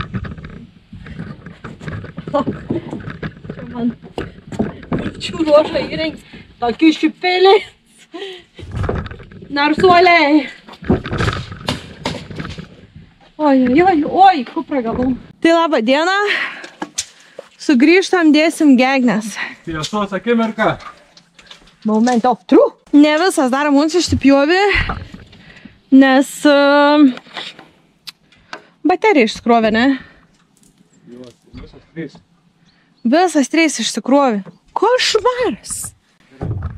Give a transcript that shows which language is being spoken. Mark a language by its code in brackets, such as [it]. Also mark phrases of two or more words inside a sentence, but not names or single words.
[lt] Čia man pačių ruožą įrengs. Tokių šiupėliai. Narsuoliai. Oi, kuprą gavau. Tai labą dieną. Sugrįžtam, dėsim gegnės. Tiesos akimirka. [en] Moment of truth. [lt] Ne visas dar mums išsipjovė, nes baterija išsikrovė, ne? Visas 3. Visas 3 išsikrovė. Košmaras.